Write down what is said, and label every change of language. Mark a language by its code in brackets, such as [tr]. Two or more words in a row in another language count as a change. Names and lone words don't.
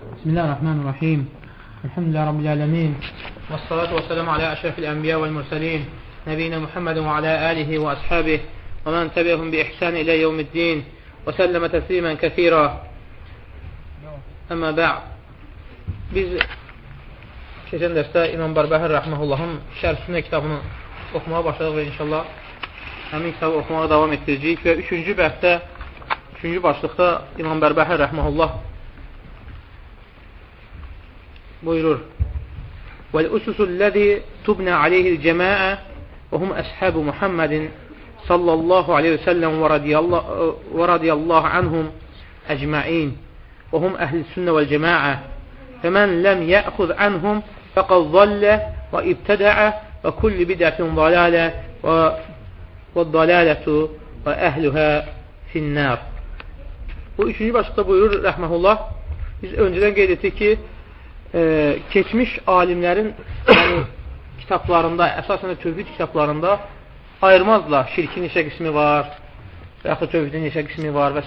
[ar] بسم الله الرحمن الرحيم. الحمد لله رب العالمين. والصلاة والسلام على أشرف الأنبياء والمرسلين. نبينا محمد وعلى آله وأصحابه. ومن تبعهم بإحسان إلى يوم الدين. وسلم تسليما كثيرا. أما بعد. [az] Biz keçən dərsdə İmam Bərbəhər Rəhməhullahın Şərh Sünnə kitabını oxumağa başladıq və inşallah həmin kitabı oxumağa davam etdirəcəyik və üçüncü başlıqda İmam Bərbəhər Rəhməhullah buyurur: [ar] "والأسس التي تبنى عليها الجماعة وهم أصحاب محمد صلى الله عليه وسلم ورضي الله عنهم أجمعين وهم أهل السنة والجماعة. فمن لم يأخذ عنهم فقد ضل وابتدع وكل بدعة ضلالة والضلالة وأهلها في النار." [az] Bu üçüncü başlıqda buyurur Rəhməhullah. Biz öncədən qeyd etdik ki, keçmiş alimlərin yəni, kitablarında, əsasən də tövhid kitablarında ayırmazlar. Şirkin neçə qismi var və yaxud tövhidin neçə qismi var və s.